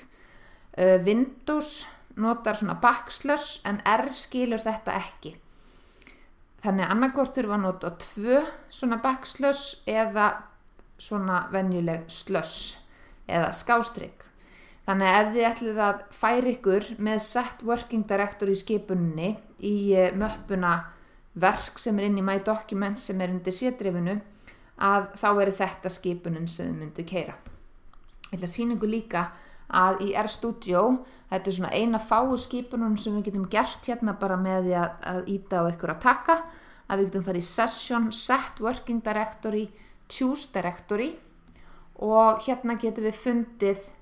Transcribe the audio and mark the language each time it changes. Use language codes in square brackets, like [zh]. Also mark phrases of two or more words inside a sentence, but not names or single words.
[is] Windows notar svona backslash en R skilur þetta ekki. Þannig annarkvort þurfa að nota 2 svona backslash eða svona venjuleg slush eða skástrygg. Þannig að ef þið ætlið að færa ykkur með [en] set working directory [is] skipuninni í möppuna verk sem inn í My Documents sem undir C-drifinu, að þá þetta skipunin sem þið myndu keyra. Ég ætla að sýna ykkur líka að í RStudio, þetta svona eina fáu skipunum sem við getum gert hérna bara með því að íta á ykkur að taka, að við getum farið í Session, [en] Set Working Directory, Choose Directory [is] og hérna getum við fundið